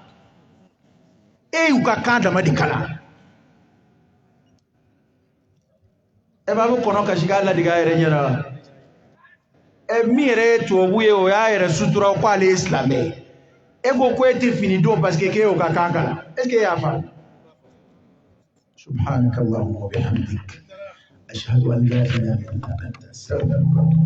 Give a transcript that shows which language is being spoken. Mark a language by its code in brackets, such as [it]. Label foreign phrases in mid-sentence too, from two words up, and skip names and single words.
[bm] E y'u ka kan dama de kalan e b'a bɛ kɔnɔ kasi k'a ladiga a yɛrɛ ɲɛna min yɛrɛ ye tubabu ye o y'a yɛrɛ sutura ko ale ye silamɛ ye e ko e tɛ fini don [fr] parce que [bm] k'e y'u ka kan kalan [fr] est ce que [bm] e y'a faamu [ar] سبحانك اللهم وبحمدك أشهد أن لا إله إلا أنت أستغفرك